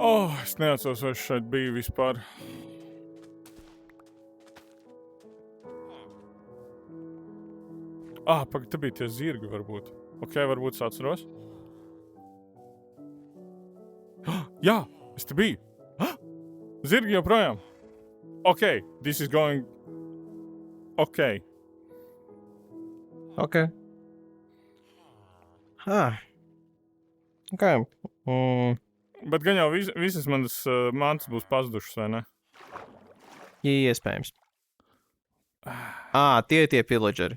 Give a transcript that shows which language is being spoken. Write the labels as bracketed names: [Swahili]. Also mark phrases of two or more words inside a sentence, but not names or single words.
[Latvian] Es neatceros, vai es šeit biju vispār. Pagaid, te bija tie zirgi varbūt. Ok, varbūt es atceros. Jā, es te biju. Zirgi joprojām. [English] Ok, this is going... [Latvian] Ok. Ok. Ok. Bet gan jau visas manas mantas būs pazudušas, vai ne? Iespējams. Tie villageri.